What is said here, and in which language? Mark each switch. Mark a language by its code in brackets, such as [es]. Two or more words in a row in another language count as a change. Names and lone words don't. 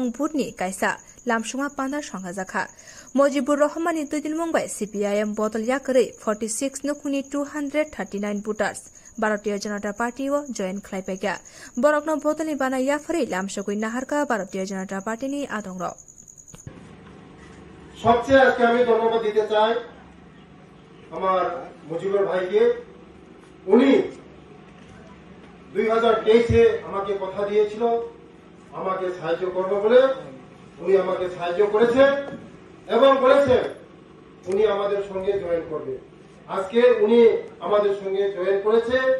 [trp] butni kaisa lamsunga pandar sangajaka Mojibur Rahmani tudin mungbai CPIM bodol yakre 46 nukuni 239 voters Bharatiya Janata Party o join khlaipega borokno bodoni bana yafari lamsugui naharka Bharatiya Janata Party ni adongro [bn] সবচেয়ে আজকে আমি ধন্যবাদ দিতে চাই আমার মুজিবুর ভাইকে উনি 2023-এ আমাকে কথা দিয়েছিল আমাকে সাহায্য করবে বলে উনি আমাকে সাহায্য করেছে এবং বলেছেন উনি আমাদের সঙ্গে জয়েন করবে আজকে উনি আমাদের সঙ্গে জয়েন করেছে